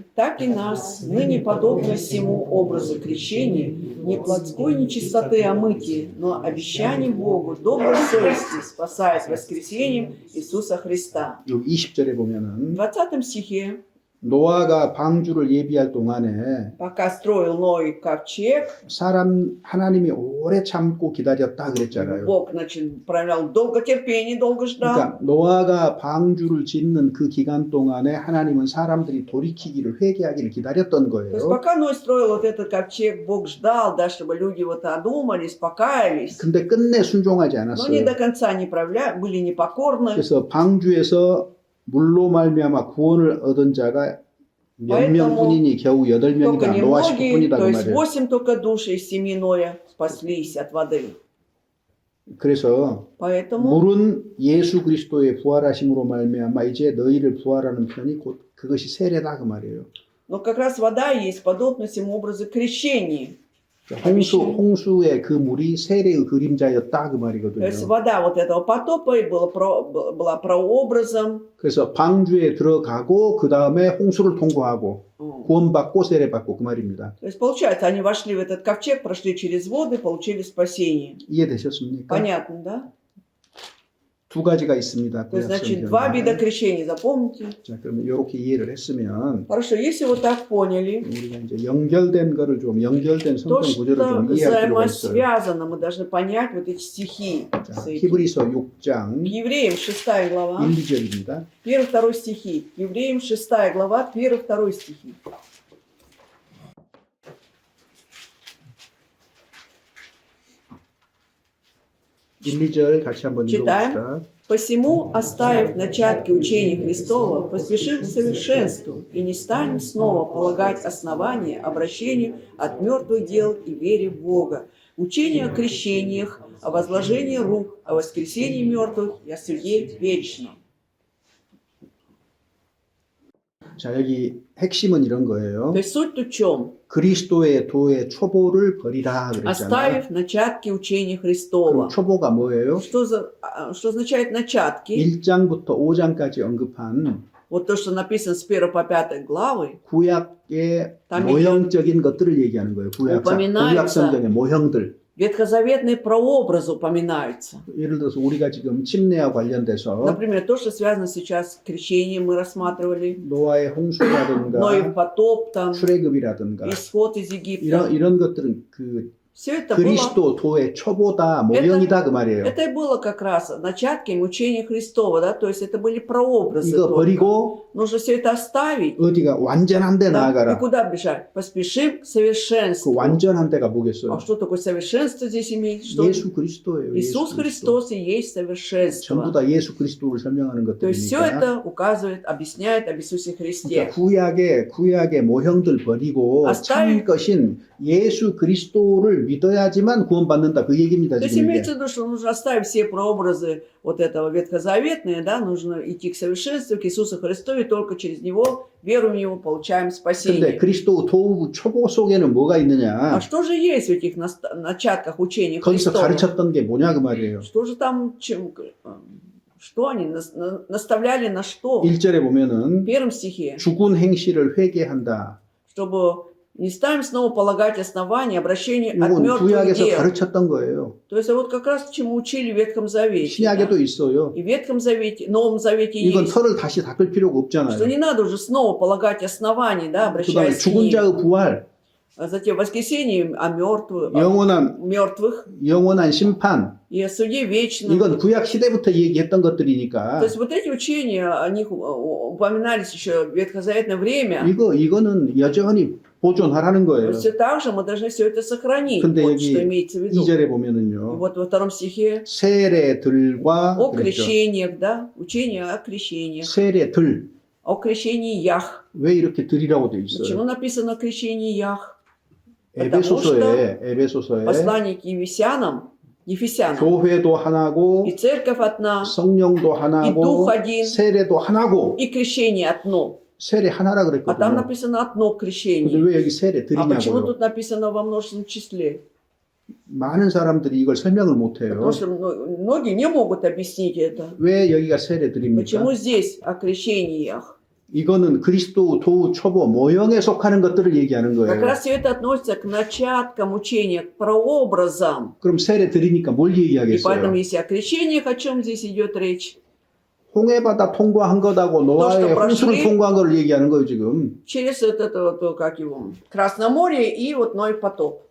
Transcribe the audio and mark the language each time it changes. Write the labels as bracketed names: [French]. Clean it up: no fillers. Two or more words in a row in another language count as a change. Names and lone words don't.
[Russian] «Так и нас, ныне подобно всему образу крещения, не плотской нечистоты омытия, но обещанием Богу доброй совести спасает воскресением Иисуса Христа». [Korean] 여기 20절에 보면은 [Russian] В 20 стихе, [Korean] 노아가 방주를 예비할 동안에 [Russian] пока строил Ной ковчег, [Korean] 하나님이 오래 참고 기다렸다 그랬잖아요. [Russian] Бог, значит, проявлял долготерпение, долго ждал. [Korean] 그러니까 노아가 방주를 짓는 그 기간 동안에 하나님은 사람들이 돌이키기를 회개하기를 기다렸던 [Russian] То есть [Korean] 거예요. [Russian] пока Ной строил вот этот ковчег, Бог ждал, да, чтобы люди вот одумались, покаялись. [Korean] 근데 끝내 순종하지 [Russian] Но они [Korean] 않았어요. [Russian] до конца не были непокорны. [Korean] 그래서 방주에서 물로 말미암아 구원을 얻은 자가 몇 명뿐이니 겨우 [Russian] Только [Korean] 8명이다. 노아 [Russian] немногие, [Korean] 식구뿐이다 [Russian] то [Korean] 그 [Russian] есть [Korean] 말이에요. [Russian] 8 только душ из семьи Ноя спаслись от воды. [Korean] 그래서 [Russian] Поэтому [Korean] 물은 예수 그리스도의 부활하심으로 말미암아 이제 너희를 부활하는 편이 곧 그것이 세례다 그 말이에요. [Russian] но как раз вода есть подобно всему образу крещения. [Korean] 홍수의 그 물이 세례의 그림자였다 그 [Russian] То [Korean] 말이거든요. [Russian] есть вода вот этого потопа и была прообразом. [Korean] 그래서 방주에 들어가고 그 다음에 홍수를 통과하고 구원받고 세례받고 그 말입니다. [Russian] То есть получается, они вошли в этот ковчег, прошли через воды, получили спасение. [Korean] 이해되셨습니까? [Russian] Понятно, да? [Korean] 두 가지가 있습니다. [Russian] То есть, [Korean] 구약 [Russian] значит, два вида [Korean] 성경에. [Russian] крещений, запомните. [Korean] 자, 그러면 이렇게 이해를 했으면 [Russian] Хорошо, если вы так поняли, [Korean] 우리가 이제 연결된 거를 좀 연결된 [Russian] то, [Korean] 성경 [Russian] что [Korean] 구절을 좀 이해할 필요가 있어요. [Russian] взаимосвязано, мы должны понять вот эти стихи. [Korean] 자, [Russian] с этим. [Korean] 히브리서 6장 [Russian] Евреям 6 глава, [Korean] 1, 2절입니다. [Russian] 1-2 стихи. Евреям 6 глава, 1-2 стихи. [Korean] 일, 2절 같이 한번 [Russian] Читаем. [Korean] 읽어봅시다. [Russian] «Посему, оставив начатки учения Христова, поспешим к совершенству и не станем снова полагать основания обращению от мертвых дел и вере в Бога, учение о крещениях, о возложении рук, о воскресении мертвых и о суде вечном». [Korean] 자, 여기 핵심은 이런 거예요. [Russian] То есть суть в чем? [Korean] 그리스도의 도의 초보를 버리라 그랬잖아요. [Russian] Оставив начатки учения [Korean] 그럼 [Russian] Христова. [Korean] 초보가 뭐예요? [Russian] Что означает начатки? [Korean] 1장부터 5장까지 언급한 [Russian] Вот то, что написано с 1 по 5 главы, [Korean] 구약의 [Russian] там [Korean] 모형적인 것들을 얘기하는 거예요. 구약 [Russian] упоминается [Korean] 성경의 모형들. [Russian] ветхозаветные прообразы упоминаются. [Korean] 예를 들어서 우리가 지금 침례와 관련돼서 [Russian] Например, то, что связано сейчас с крещением, мы рассматривали. [Korean] 노아의 홍수라든가 [Russian] Ноев потоп, там, [Korean] 출애굽이라든가 [Russian] исход из Египта. [Korean] 이런 것들은 그 [Russian] Все это было, [Korean] 그리스도 도의 초보다 모형이다 그 말이에요. [Russian] это и было как раз начатками учения Христова, да, то есть это были прообразы. [Korean] 이거 [Russian] только. [Korean] 버리고 [Russian] Нужно все это оставить. [Korean] 어디가 완전한 데 [Russian] Да, и [Korean] 나아가라. [Russian] куда бежать? Поспешим к [Korean] 그 [Russian] совершенству. [Korean] 완전한 데가 뭐겠어요? [Russian] А что такое совершенство здесь имеет? Что [Korean] 예수 그리스도예요. [Russian] Иисус Христос и есть [Korean] 전부 [Russian] совершенство. [Korean] 다 예수 그리스도를 설명하는 [Russian] То есть все [Korean] 것들이니까. [Russian] это указывает, объясняет об Иисусе Христе. [Korean] 그러니까 구약의 모형들 버리고 참 것인 예수 그리스도를 믿어야지만 구원받는다 그 얘기입니다. [Russian] То есть [Korean] 지금 이게. [Russian] имеется в виду, что нужно оставить все прообразы вот этого ветхозаветные, да, нужно идти к совершенству, к Иисусу Христу, и только через Него, веруем в Него, получаем [Korean] 근데 [Russian] спасение. [Korean] 그리스도 도 초보 속에는 뭐가 [Russian] А [Korean] 있느냐? [Russian] что же есть в этих начатках учения [Korean] 거기서 [Russian] Христова? [Korean] 가르쳤던 게 뭐냐 그 말이에요. [Russian] Что же там, что они наставляли на что? [Korean] 1절에 [Russian] В [Korean] 보면은 [Russian] первом стихе, [Korean] 죽은 행실을 회개한다. [Russian] чтобы не ставим снова полагать основания обращения от [Korean] 이건 [Russian] мертвых [Korean] 구약에서 [Russian] дел. [Korean] 가르쳤던 거예요. [Russian] То есть вот как раз чему учили в Ветхом Завете. [Korean] 신약에도 [Russian] да? [Korean] 있어요. [Russian] И в Ветхом Завете, Новом Завете [Korean] 이건 [Russian] есть. [Korean] 털을 다시 닦을 필요가 [Russian] Что [Korean] 없잖아요. [Russian] не надо уже снова полагать основания, да, [Korean] 그다음에 [Russian] обращаясь к [Korean] 죽은 [Russian] ним. [Korean] 자의 부활, [Russian] А затем воскресение о мертвых, [Korean] 영원한 심판. [Russian] и о суде вечном. [Korean] 이건 구약 시대부터 얘기했던 [Russian] То [Korean] 것들이니까 [Russian] есть вот эти учения, о них упоминались еще в ветхозаветное время. [Korean] 이거는 여전히 보존하라는 [Russian] То [Korean] 거예요. [Russian] есть все так же мы должны все это сохранить. [Korean] 근데 [Russian] Вот [Korean] 여기 [Russian] что имеется в виду. [Korean] 2절에 [Russian] И [Korean] 보면은요. [Russian] вот во втором стихе [Korean] 세례들과 [Russian] о [Korean] 그랬죠. [Russian] крещениях, да, учение о крещениях, [Korean] 세례들. [Russian] о крещении Ях. [Korean] 왜 이렇게 들이라고 돼 [Russian] Почему [Korean] 있어요? [Russian] написано о крещении Ях? [Korean] 에베소서에 [Russian] Послание к Ефесянам, [Korean] 교회도 하나고 [Russian] и церковь одна, [Korean] 성령도 [Russian] и [Korean] 하나고 [Russian] дух один, [Korean] 세례도 하나고 [Russian] и крещение одно. [Korean] 세례 하나라 [Russian] А там [Korean] 그랬거든요. [Russian] написано одно [Korean] 근데 [Russian] крещение. [Korean] 왜 여기 [Russian] А почему [Korean] 세례들이냐고요? [Russian] тут написано во множественном числе? [Korean] 많은 사람들이 이걸 설명을 못 해요. [Russian] Потому что многие не могут объяснить это. [Korean] 왜 여기가 세례들입니까? [Russian] Почему здесь о крещениях? [Korean] 이거는 그리스도 도 초보 모형에 속하는 것들을 얘기하는 [Russian] Как [Korean] 거예요. [Russian] раз все это относится к начаткам учения, к прообразам. [Korean] 그럼 세례들이니까 뭘 [Russian] И поэтому, [Korean] 얘기하겠어요? [Russian] если о крещениях, о чем здесь идет речь? [Korean] 홍해바다 통과한 거다고 노아의 [Russian] что [Korean] 홍수를 [Russian] прошли. [Korean] 통과한 걸 얘기하는 거예요 지금. [Russian] Через вот, как его, Красное море и вот Ной потоп.